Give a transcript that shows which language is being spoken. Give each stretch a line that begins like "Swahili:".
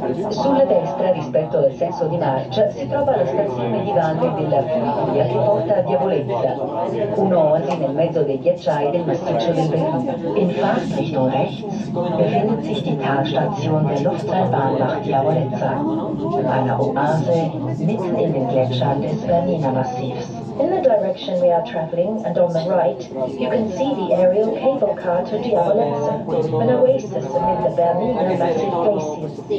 Italian: Sulla destra rispetto al senso di marcia si trova la stazione medivale della funivia che porta a Diavolezza, un'oasi nel mezzo dei ghiacciai del massiccio del Bernina.
German: In Fahrt Richtung rechts befindet sich die Talstation der Luftseilbahn nach Diavolezza, eine Oase mitten in den Gletschern des Bernina-Massivs.
English: In the direction we are traveling and on the right, you can see the aerial cable car to Diavolezza, an oasis amid the Bernina Massive glaciers.